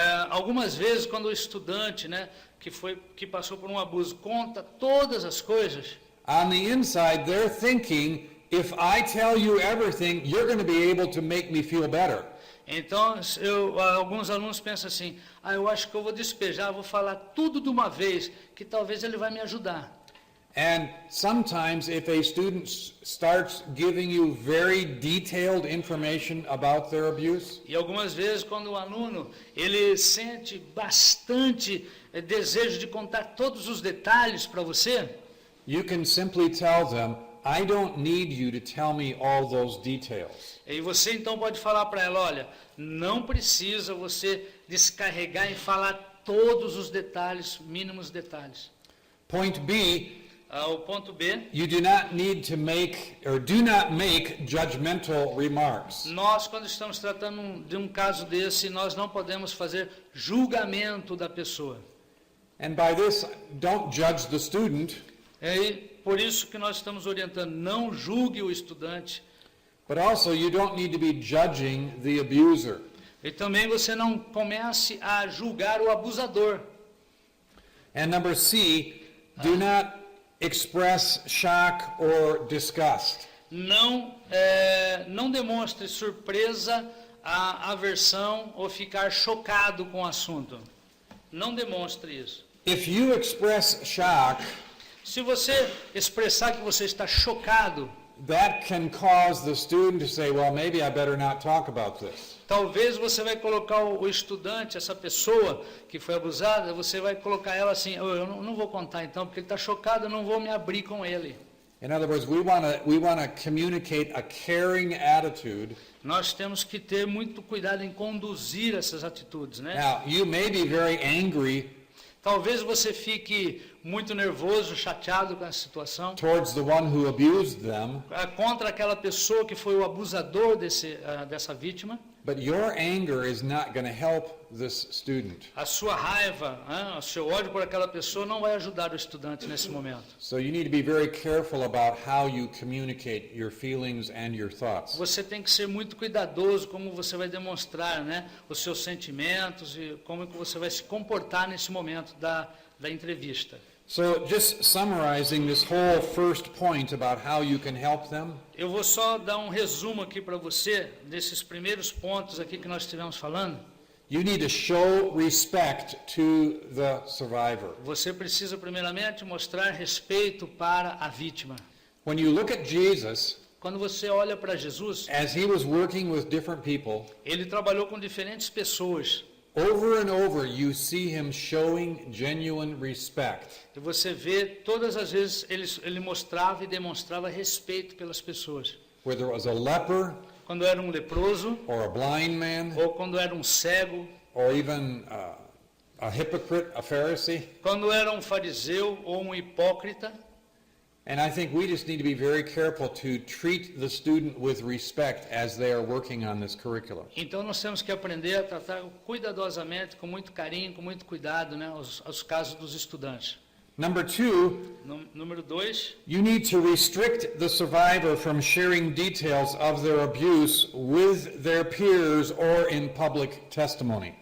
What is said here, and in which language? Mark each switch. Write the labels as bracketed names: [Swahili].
[Portuguese] Algumas vezes quando o estudante, né, que passou por um abuso, conta todas as coisas, [English] on the inside they're thinking, if I tell you everything, you're going to be able to make me feel better. [Portuguese] então alguns alunos pensam assim, eu acho que eu vou despejar, vou falar tudo de uma vez, que talvez ele vai me ajudar. [English] And sometimes if a student starts giving you very detailed information about their abuse, [Portuguese] E algumas vezes quando o aluno, ele sente bastante desejo de contar todos os detalhes para você, [English] you can simply tell them, I don't need you to tell me all those details. [Portuguese] e você então pode falar para ela, olha, não precisa você descarregar e falar todos os detalhes, mínimos detalhes. [English] Point B, [Portuguese] O ponto B, [English] you do not need to make or do not make judgmental remarks. [Portuguese] nós quando estamos tratando de um caso desse, nós não podemos fazer julgamento da pessoa. [English] And by this, don't judge the student, [Portuguese] E por isso que nós estamos orientando, não julgue o estudante. [English] but also you don't need to be judging the abuser. [Portuguese] E também você não comece a julgar o abusador. [English] And number C, do not express shock or disgust. [Portuguese] Não demonstre surpresa, aversão ou ficar chocado com o assunto. Não demonstre isso. [English] If you express shock, [Portuguese] Se você expressar que você está chocado, [English] that can cause the student to say, well, maybe I better not talk about this. [Portuguese] talvez você vai colocar o estudante, essa pessoa que foi abusada, você vai colocar ela assim, eu não vou contar então, porque ele está chocado, eu não vou me abrir com ele. [English] In other words, we want to communicate a caring attitude. [Portuguese] Nós temos que ter muito cuidado em conduzir essas atitudes, né? [English] Now, you may be very angry [Portuguese] Talvez você fique muito nervoso, chateado com a situação, [English] towards the one who abused them, [Portuguese] contra aquela pessoa que foi o abusador dessa vítima. [English] but your anger is not going to help this student. [Portuguese] A sua raiva, o seu ódio por aquela pessoa não vai ajudar o estudante nesse momento. [English] So you need to be very careful about how you communicate your feelings and your thoughts. [Portuguese] Você tem que ser muito cuidadoso como você vai demonstrar, né, os seus sentimentos e como que você vai se comportar nesse momento da entrevista. [English] So just summarizing this whole first point about how you can help them. [Portuguese] Eu vou só dar um resumo aqui para você desses primeiros pontos aqui que nós estivemos falando. [English] You need to show respect to the survivor. [Portuguese] Você precisa primeiramente mostrar respeito para a vítima. [English] When you look at Jesus, [Portuguese] Quando você olha para Jesus, [English] as he was working with different people, [Portuguese] ele trabalhou com diferentes pessoas. [English] over and over you see him showing genuine respect. [Portuguese] E você vê todas as vezes ele mostrava e demonstrava respeito pelas pessoas. [English] Whether it was a leper [Portuguese] Quando era um leproso, [English] or a blind man [Portuguese] ou quando era um cego, [English] or even a hypocrite, a Pharisee, [Portuguese] quando era um fariseu ou um hipócrita, [English] And I think we just need to be very careful to treat the student with respect as they are working on this curriculum. [Portuguese] Então nós temos que aprender a tratar cuidadosamente, com muito carinho, com muito cuidado, né, os casos dos estudantes. [English] Number 2, [Portuguese] Número 2, [English] you need to restrict the survivor from sharing details of their abuse with their peers or in public testimony.